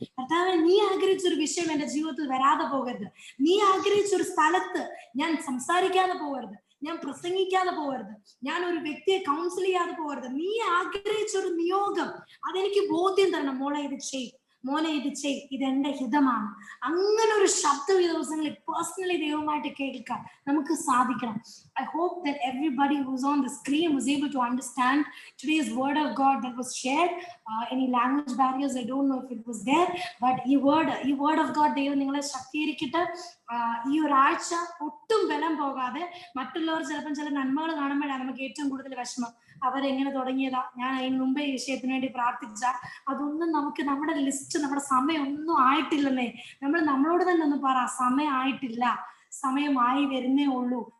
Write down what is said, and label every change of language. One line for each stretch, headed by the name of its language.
Malayalam: കർത്താവെ, നീ ആഗ്രഹിച്ച ഒരു വിഷയം എന്റെ ജീവിതത്തിൽ വരാതെ പോകരുത്. നീ ആഗ്രഹിച്ച ഒരു സ്ഥലത്ത് ഞാൻ സംസാരിക്കാതെ പോകരുത്, ഞാൻ പ്രസംഗിക്കാതെ പോകരുത്, ഞാൻ ഒരു വ്യക്തിയെ കൗൺസിൽ ചെയ്യാതെ പോകരുത്. നീ ആഗ്രഹിച്ച ഒരു നിയോഗം അതെനിക്ക് ബോധ്യം തരണം. മോളെ ഇത് ചെയ്, മോനെ ഇത് ചെയ്, ഇതെന്റെ ഹിതമാണ്. അങ്ങനെ ഒരു ശബ്ദം ഈ ദിവസങ്ങളിൽ പേഴ്സണലി ദൈവമായിട്ട് കേൾക്കാൻ നമുക്ക് സാധിക്കണം.
English: I hope that everybody who's on the screen was able to understand today's word of God that was shared. Any language barriers, I don't know if it was there, but ഈ word of God
Malayalam: ദൈവം നിങ്ങളെ ശക്തീകരിക്കട്ടെ. ഈ ഒരാഴ്ച ഒട്ടും ബലം പോകാതെ, മറ്റുള്ളവർ ചിലപ്പം ചില നന്മകൾ കാണുമ്പോഴാണ് നമുക്ക് ഏറ്റവും കൂടുതൽ വിഷമം. അവരെങ്ങനെ തുടങ്ങിയതാ, ഞാൻ അതിന് മുമ്പേ ഈ വിഷയത്തിന് വേണ്ടി പ്രാർത്ഥിച്ച, അതൊന്നും നമുക്ക് നമ്മുടെ ലിസ്റ്റ്, നമ്മുടെ സമയം ഒന്നും ആയിട്ടില്ലെന്നേ. നമ്മളോട് തന്നെ ഒന്ന് പറ, സമയം ആയിട്ടില്ല, സമയമായി വരുന്നേ ഉള്ളൂ.